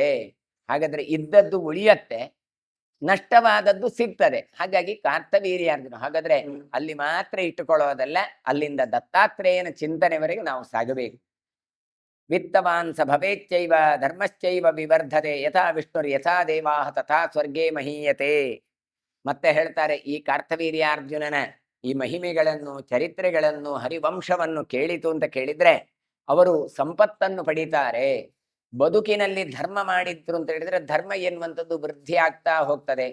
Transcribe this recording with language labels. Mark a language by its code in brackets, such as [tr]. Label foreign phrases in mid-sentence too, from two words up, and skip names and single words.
[kn] ಹಾಗಾದ್ರೆ ಇದ್ದದ್ದು ಉಳಿಯತ್ತೆ, ನಷ್ಟವಾದದ್ದು ಸಿಗ್ತದೆ. ಹಾಗಾಗಿ ಕಾರ್ತವೀರ್ಯಾರ್ಜುನ ಹಾಗಾದ್ರೆ ಅಲ್ಲಿ ಮಾತ್ರ ಇಟ್ಟುಕೊಳ್ಳೋದಲ್ಲ, ಅಲ್ಲಿಂದ ದತ್ತಾತ್ರೇಯನ ಚಿಂತನೆವರೆಗೆ ನಾವು ಸಾಗಬೇಕು. [sa] ವಿತ್ತವಾನ್ ಸ ಭವೇಚ್ಚೈವ ಧರ್ಮಶ್ಚೈವ ವಿವರ್ಧತೆ ಯಥಾ ವಿಷ್ಣುರ್ ಯಥಾ ದೇವಾಹ ತಥಾ ಸ್ವರ್ಗೇ ಮಹೀಯತೆ. [kn] ಮತ್ತೆ ಹೇಳ್ತಾರೆ, ಈ ಕಾರ್ತವೀರ್ಯಾರ್ಜುನನ ಈ ಮಹಿಮೆಗಳನ್ನು ಚರಿತ್ರೆಗಳನ್ನು ಹರಿವಂಶವನ್ನು ಕೇಳಿತು ಅಂತ ಕೇಳಿದ್ರೆ ಅವರು ಸಂಪತ್ತನ್ನು ಪಡೀತಾರೆ. ಬದುಕಿನಲ್ಲಿ ಧರ್ಮ ಮಾಡಿದ್ರು ಅಂತ ಹೇಳಿದ್ರೆ ಧರ್ಮ ಎನ್ನುವಂಥದ್ದು ವೃದ್ಧಿ ಆಗ್ತಾ ಹೋಗ್ತದೆ.